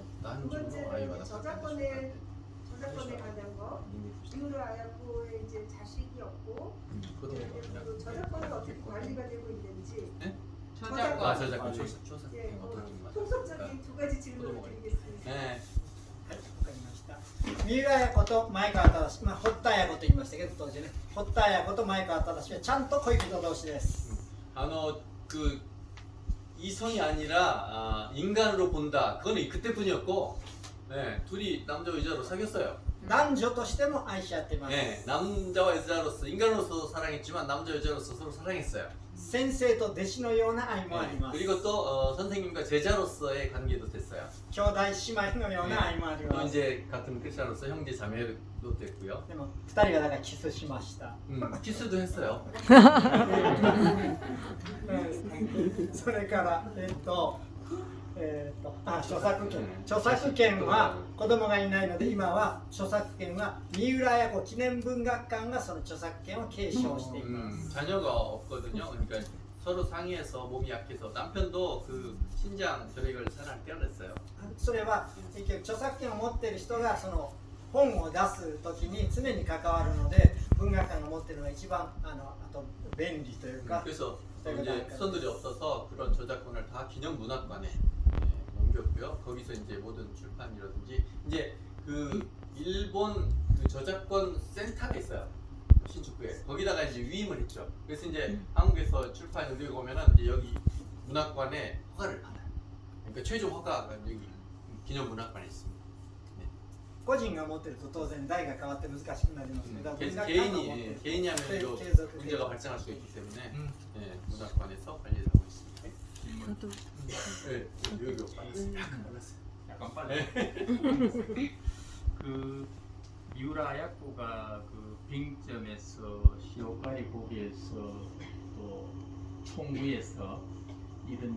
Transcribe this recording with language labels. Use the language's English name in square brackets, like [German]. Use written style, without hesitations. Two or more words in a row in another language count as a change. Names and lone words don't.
[Korean] 두 번째는 저작권에 관한 거. 미우라 아야코의 이제 자식이 없고 그 저작권은 어떻게 관리가 되고 있는지. 저작권. 예, 통속적인 두 가지 질문을 드리겠습니다. 네. [Japanese] はい、わかりました。三浦綾子と前川忠、堀田綾子と言いましたけど当時ね、堀田綾子と前川忠はちゃんと恋人同士です。 [Korean] 그 이성이 아니라 인간으로 본다. 그거는 그때뿐이었고, 네, 둘이 남자와 여자로 사귀었어요. [Japanese] 男女としても愛し合っています。 [Korean] 네, 남자와 여자로서 인간으로서 사랑했지만 남자 여자로서 서로 사랑했어요. [Japanese] 先生と弟子のような愛もあり [Korean] 네, [Japanese] ます。 [Korean] 그리고 또 선생님과 제자로서의 관계도 됐어요. [Japanese] 兄弟姉妹のような愛もあり [Korean] 또 [Japanese] ます。 [Korean] 이제 같은 크리스천으로서 형제 자매도 됐고요. [Japanese] でも2人はだからキスしました。 [Korean] 키스도 했어요. [Japanese] それから著作権は子供がいないので今は著作権は三浦綾子記念文学館がその著作権を継承しています。 [Korean] 자녀가 없거든요. 그러니까 서로 상의해서 몸이 약해서 남편도 그 신장 결핵을 살할 떼어냈어요. [Japanese] それは結局著作権を持っている人がその本を出すときに常に関わるので文学館が持っているのが一番あと便利というか。 [Korean] 그래서 이제 수선들이 없어서 그런 저작권을 다 기념문학관에 옮겼고요. 거기서 이제 모든 출판이라든지 이제 그 일본 그 저작권 센터가 있어요. 신축구에 거기다가 이제 위임을 했죠. 그래서 이제 한국에서 출판 여기 오면은 이제 여기 문학관에 허가를 받아요. 그러니까 최종 허가가 여기 기념문학관에 있습니다. [Japanese] 個人が持っていると当然代が変わって難しくなりますけど、文学館が持っている [Korean] 개인이 하면 또 [Japanese] 継続 [Korean] 문제가 발생할 수가 있기 때문에 문학관에서 관리를 하고 있습니다. 저도 네, 여기 빨랐어요. 약간 빨리. 그 미우라 아야코가 그 빙점에서 시오카리 고비에서 또 총무에서 이런